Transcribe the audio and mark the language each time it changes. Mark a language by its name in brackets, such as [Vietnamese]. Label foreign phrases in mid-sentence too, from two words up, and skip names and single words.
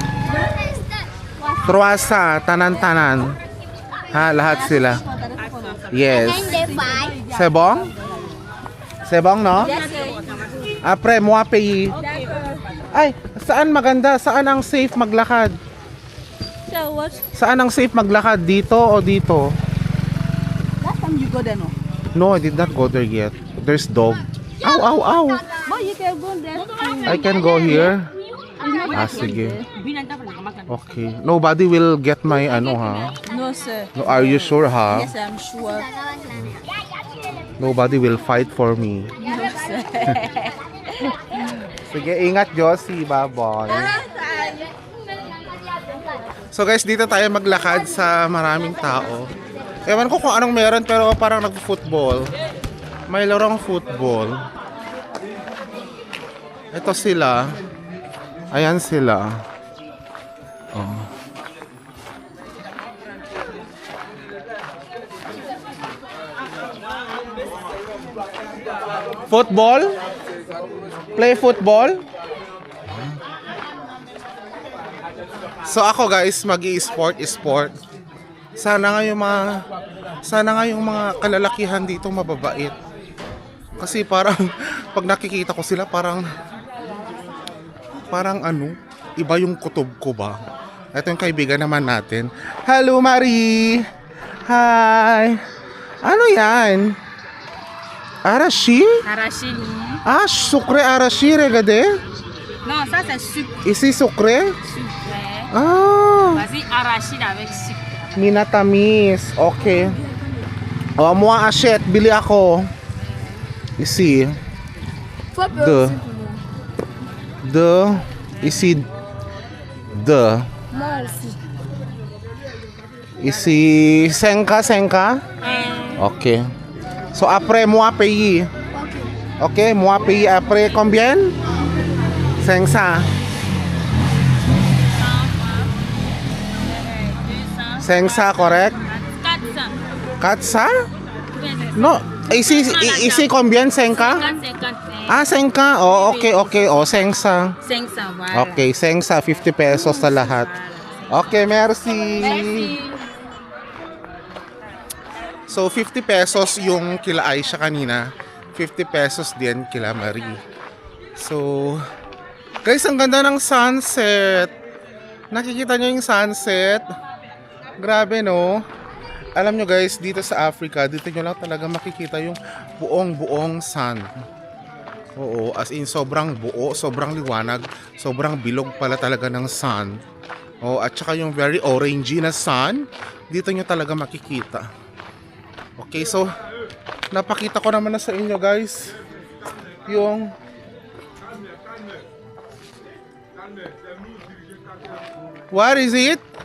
[Filipino] Truasa, tanan-tanan. Ha, lahat sila. [English] Yes. Sebong? Sebong, no? [French] Après, moi paye. [Filipino] Ay, saan maganda? Saan ang safe maglakad? [English] So what? [Filipino] Saan ang safe maglakad? Dito o dito? [English] Last time you go there, no? No, I did not go there yet. There's dog. Ow, ow, ow. But you can go there. I can go here. Ah, sige. Okay. Nobody will get my ano, ha? No, sir. No, are you sure, ha? Yes, I'm sure. Nobody will fight for me. No, sir. [Filipino] Sige, ingat, Josie. Bye-bye. [English] So guys, [Filipino] dito tayo maglakad sa maraming tao. Ewan ko kung anong meron pero parang nag-football. May larong football. Ito sila. Ayan sila. Oh. [English] Football? Play football? [Filipino] So ako guys, mag-i-sport. Sana nga yung mga kalalakihan dito mababait. Kasi parang pag nakikita ko sila parang ano, iba yung kutob ko ba. Ito yung kaibigan naman natin. [English] Hello Marie. Hi. [Filipino] Ano yan? Arashi? Arashi. [French] Ah, sucre arashi regade? Non, ça c'est sucre. Isi sucre? Sucre. Ah. Vas-y, arachide avec sucre. Minatamis. Okay. Oh, moi achète. [Filipino] Bili ako. [French] Ici. De. Ici. De. Ici. Senka. Okay. So après moi paye. Okay, moi paye après combien? [English] 500. 500, correct? 400? 400. [French] No. Ici combien? 500? 50. [English] Ah, 500. Oh, okay. Oh, 500. [French] 500, voilà. [Filipino] Okay, 500. 50 pesos sa lahat. [French] Okay, merci. Merci. [Filipino] So, 50 pesos yung kila Aisha kanina. 50 pesos din kila Marie. [English] So, guys, [Filipino] ang ganda ng sunset. Nakikita nyo yung sunset? Grabe, no? Alam nyo guys, dito sa Africa, dito nyo lang talaga makikita yung buong sun. Oo, [English] as in [Filipino] sobrang buo, sobrang liwanag, sobrang bilog pala talaga ng sun. Oh, at saka yung [English] very orangey [Filipino] na sun, dito nyo talaga makikita. Okay, so napakita ko naman na sa inyo guys yung [English] what is it?